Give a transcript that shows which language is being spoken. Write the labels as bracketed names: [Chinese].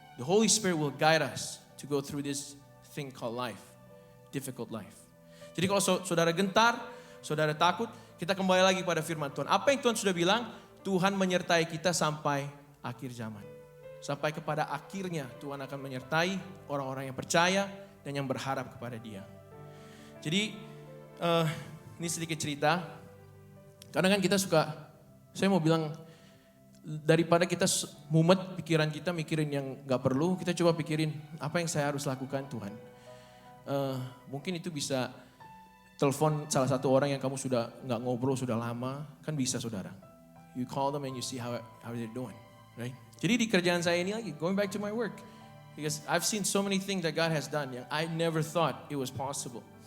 [English] The Holy Spirit will guide us to go through this thing called life, difficult life. [Indonesian] Jadi kalau saudara gentar, saudara takut, kita kembali lagi pada firman Tuhan. Apa yang Tuhan sudah bilang? Tuhan menyertai kita sampai akhir zaman. Sampai kepada akhirnya Tuhan akan menyertai orang-orang yang percaya dan yang berharap kepada Dia. Jadi ini sedikit cerita. Karena kan kita suka, saya mau bilang daripada kita mumet pikiran kita mikirin yang gak perlu, kita coba pikirin apa yang saya harus lakukan Tuhan. Mungkin itu bisa telepon salah satu orang yang kamu sudah gak ngobrol sudah lama, kan bisa saudara. [English] You call them and you see how they're doing, right? [Indonesian] Jadi di kerjaan saya ini lagi, [English] going back to my work. Because I've seen so many things that God has done yang I never thought it was possible.